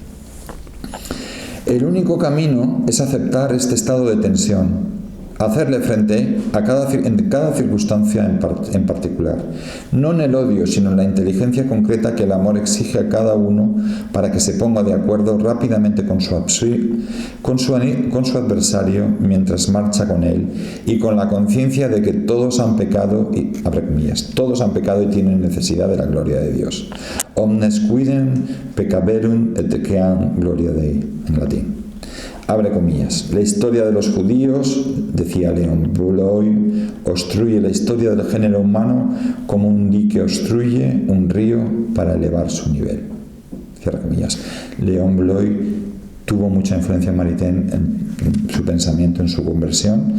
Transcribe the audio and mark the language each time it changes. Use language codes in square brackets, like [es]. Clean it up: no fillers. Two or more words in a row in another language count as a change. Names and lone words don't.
[es] El único camino es aceptar este estado de tensión, hacerle frente en cada circunstancia en particular, no en el odio, sino en la inteligencia concreta que el amor exige a cada uno para que se ponga de acuerdo rápidamente con su adversario mientras marcha con él, y con la conciencia de que todos han pecado y, abre comillas, todos han pecado y tienen necesidad de la gloria de Dios. [la] Omnes quidem peccaverunt et queam gloria Dei, [es] en latín. Abre comillas. La historia de los judíos, decía León Bloy, obstruye la historia del género humano como un dique obstruye un río para elevar su nivel. Cierra comillas. León Bloy tuvo mucha influencia en Maritain en su pensamiento, en su conversión.